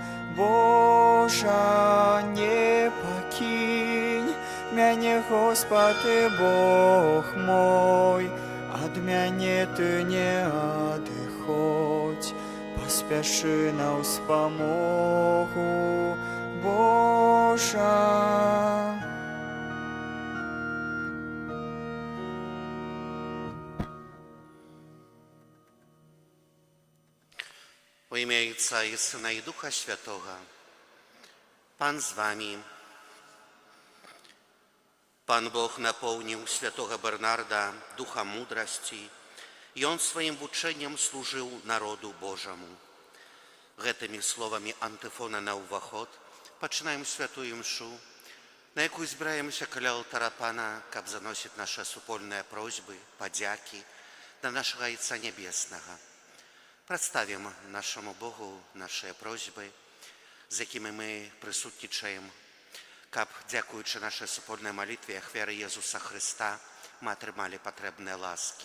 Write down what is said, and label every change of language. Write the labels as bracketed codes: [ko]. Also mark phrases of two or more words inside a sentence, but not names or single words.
[be] Божа, не пакінь мяне, Господи, Бог мой, ад мяне ты не адыходзь, паспяшы на ўспамогу. Божа. [uk] Во ім'я Отця і Сина і Духа Святого. Пан з вами. Пан Бог наповнив святого Бернарда духом мудрості, і он своїм вученням служив народу Божому. [be] Гэтымі словамі антыфона на ўваход пачынаем святую імшу, на якую збіраемся каля алтара Пана, каб заносіць нашы супольныя просьбы, падзякі да нашага Отца Небеснага. Прадставім нашаму Богу нашыя просьбы, з якімі мы прысутнічаем, каб, дзякуючы нашай супольнай малітве ахвяры Езуса Хрыста, мы атрымалі патрэбныя ласкі.